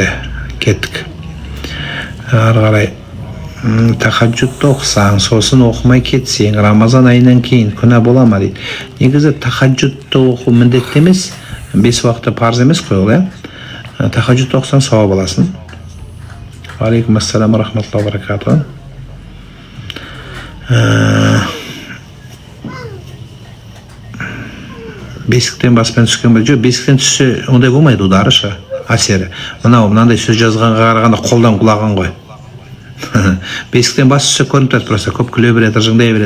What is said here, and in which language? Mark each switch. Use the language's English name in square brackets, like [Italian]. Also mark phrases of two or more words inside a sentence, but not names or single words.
[Kazakh] Кеттік. Ары қарай тахаджудты оқысаң, сосын оқымай кетсең, Рамазан айынан кейін күнә бола ма дейді. Негізі тахаджудты оқу міндетті емес, 5 уақытта парыз емес қой ол, тахаджудты оқысаң сауап аласың. [Arabic] عليكم السلام رحمة الله وبركاته. [Kazakh] Бесіктен баспен түскен бе? Жоқ, бесіктен түссе ондай болмайды, удары ше, әсері. Мынандай сөз жазғанға қарағанда қолдан құлаған ғой. Бесіктен бас түссе көрініп тұрады, просто көп күле береді, ыржыңдай береді.